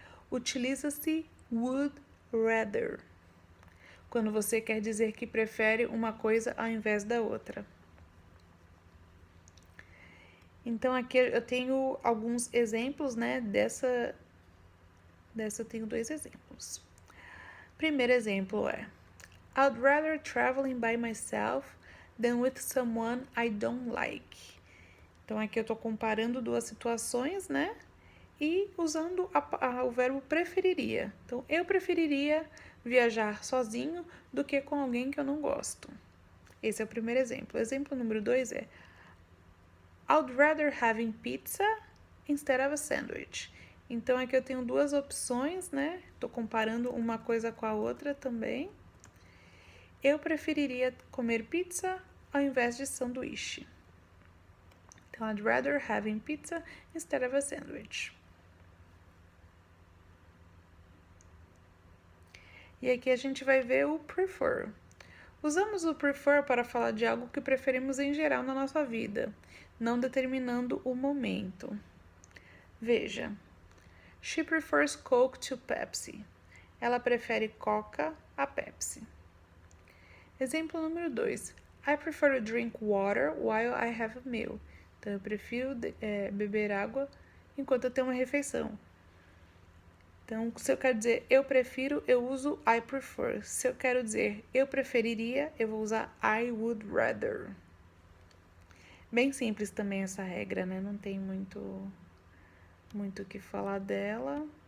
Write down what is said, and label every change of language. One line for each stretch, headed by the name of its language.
Portuguese: Utiliza-se
English: would rather,
Portuguese: quando você quer dizer que prefere uma coisa ao invés da outra. Então, aqui eu tenho alguns exemplos, né? Dessa eu tenho 2 exemplos. Primeiro exemplo é:
English: I'd rather traveling by myself than with someone I don't like.
Portuguese: Então, aqui eu tô comparando 2 situações, né? E usando o verbo preferiria. Então, eu preferiria viajar sozinho do que com alguém que eu não gosto. Esse é o primeiro exemplo. Exemplo número 2 é:
English: I'd rather having pizza instead of a sandwich.
Portuguese: Então, aqui eu tenho 2 opções, né? Tô comparando uma coisa com a outra também. Eu preferiria comer pizza ao invés de sanduíche. Então,
English: I'd rather having pizza instead of a sandwich.
Portuguese: E aqui a gente vai ver o prefer. Usamos o prefer para falar de algo que preferimos em geral na nossa vida, não determinando o momento. Veja:
English: She prefers Coke to Pepsi.
Portuguese: Ela prefere Coca a Pepsi. Exemplo número 2.
English: I prefer to drink water while I have a meal.
Portuguese: Então, eu prefiro beber água enquanto eu tenho uma refeição. Então, se eu quero dizer eu prefiro, eu uso
English: I prefer.
Portuguese: Se eu quero dizer eu preferiria, eu vou usar
English: I would rather.
Portuguese: Bem simples também essa regra, né? Não tem muito o que falar dela.